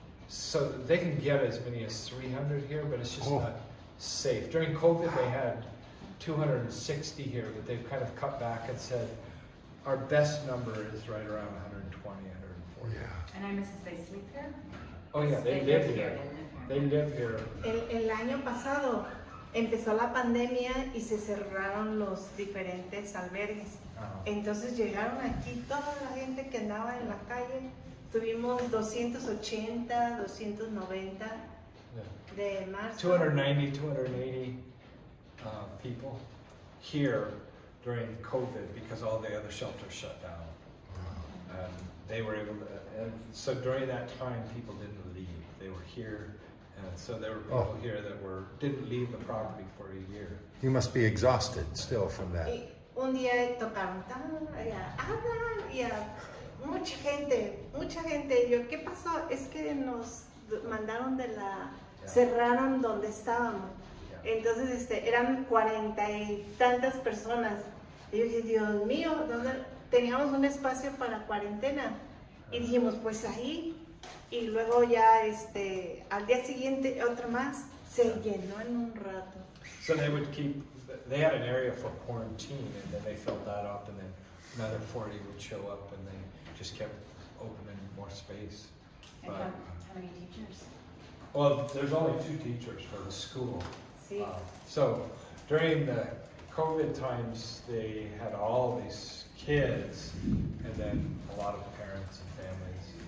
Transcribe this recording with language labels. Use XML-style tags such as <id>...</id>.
<en>So they can get as many as 300 here, but it's just not safe. During COVID, they had 260 here, but they've kind of cut back and said our best number is right around 120, 140. Yeah. And I miss they sleep here? Oh yeah, they live here. They live here.</en> <es>El año pasado empezó la pandemia y se cerraron los diferentes albergues. Entonces llegaron aquí toda la gente que andaba en la calle. Tuvimos 280, 290 de marzo.</es> <en>290, 280 people here during COVID because all the other shelters shut down. And they were able to, and so during that time, people didn't leave. They were here, and so there were people here that didn't leave the property for a year. You must be exhausted still from that.</en> <es>Y un día tocaron, hablan y mucha gente. Y yo, ¿qué pasó? Es que nos mandaron cerraron donde estábamos. Entonces eran 40 y tantas personas. Y yo dije, Dios mío, teníamos un espacio para cuarentena. Y dijimos, pues ahí. Y luego ya al día siguiente otro más, se llenó en un rato.</es> <en>So they had an area for quarantine, and then they filled that up, and then another 40 would show up, and they just kept opening more space. And But, how many teachers? well, there's only 2 teachers for the school.</en> <es>Sí.</es> <en>So during the COVID times, they had all these kids, and then a lot of parents and families.</en>